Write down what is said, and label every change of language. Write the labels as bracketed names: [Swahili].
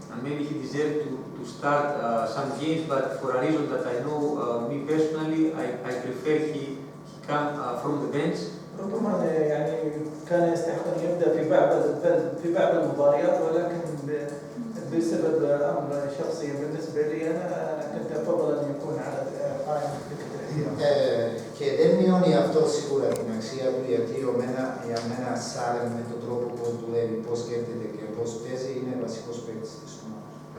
[English] And maybe he deserved to start some games, but for a reason that I know me personally, I prefer he come from the bench. [Arabic] ربما يعني كان يستحق ان يبدا في بعض المباريات، ولكن بسبب امر شخصي بالنسبه لي انا كنت افضل ان يكون على قائمه الاحتياط. [Greek] Και δεν μειώνει αυτό σίγουρα την αξία του, γιατί για μένα Σάλεμ με τον τρόπο που δουλεύει, πώς σκέφτεται και πώς παίζει, είναι βασικός παίκτης της ομάδας.